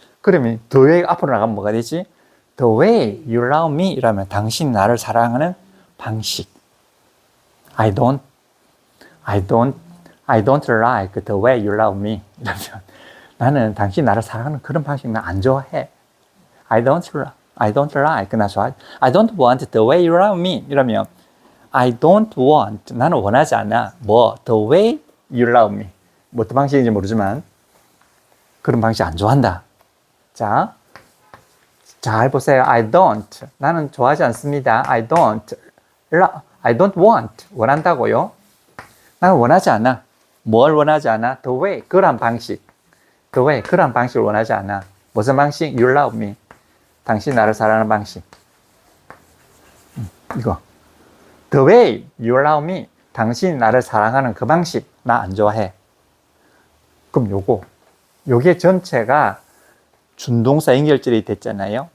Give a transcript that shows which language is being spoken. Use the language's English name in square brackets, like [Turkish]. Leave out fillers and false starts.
[Korean] 그러면 [English] the way [Korean] 앞으로 나가면 뭐가 되지? [English] The way you love me [Korean] 이라면 당신이 나를 사랑하는 방식. [English] I don't like the way you love me [Korean] 이러면 나는 당신이 나를 사랑하는 그런 방식 나 안 좋아해. [English] I don't like [Korean] 나 좋아해. [English] I don't want the way you love me [Korean] 이러면 [English] I don't want [Korean] 나는 원하지 않아. [English] the way you love me [Korean] 뭐 어떤 방식인지 모르지만 그런 방식 안 좋아한다. 자, 잘 보세요. [English] I don't [Korean] 나는 좋아하지 않습니다. [English] I don't want [Korean] 원한다고요. 나는 원하지 않아. 뭘 원하지 않아? [English] The way [Korean] 그런 방식. The way 그런 방식을 원하지 않아. 무슨 방식? [English] You love me. [Korean] 당신 나를 사랑하는 방식. 이거. [English] The way you love me. [Korean] 당신 나를 사랑하는 그 방식. 나 안 좋아해. 그럼 요게 전체가 준동사 연결절이 됐잖아요.